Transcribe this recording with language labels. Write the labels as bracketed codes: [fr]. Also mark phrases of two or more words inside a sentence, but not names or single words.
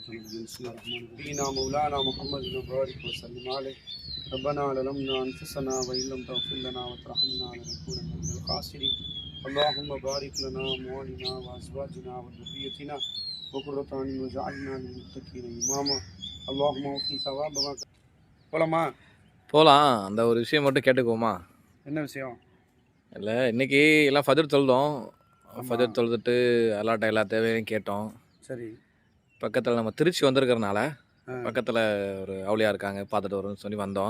[ar] نبينا مولانا محمد وبارك وسلم عليه ربنا ظلمنا أنفسنا وإن لم تغفر لنا وترحمنا لنكونن من الخاسرين اللهم بارك لنا وموالنا وأزواجنا وذريتنا وقرة أعين واجعلنا للمتقين إماما اللهم وفي ثواب போலாமா? [ta] போகலாம். அந்த ஒரு விஷயம் மட்டும் கேட்டுக்குவோமா? என்ன விஷயம்? இல்லை, இன்றைக்கி எல்லாம் ஃபஜர் தொழுதோம். ஃபஜர் தொழுதுட்டு அல்லாட்ட எல்லா தேவையும் கேட்டோம். சரி. பக்கத்தில் நம்ம திருச்சி வந்திருக்கிறனால பக்கத்தில் ஒரு அவுளியா இருக்காங்க, பார்த்துட்டு வரோம்னு சொல்லி வந்தோம்.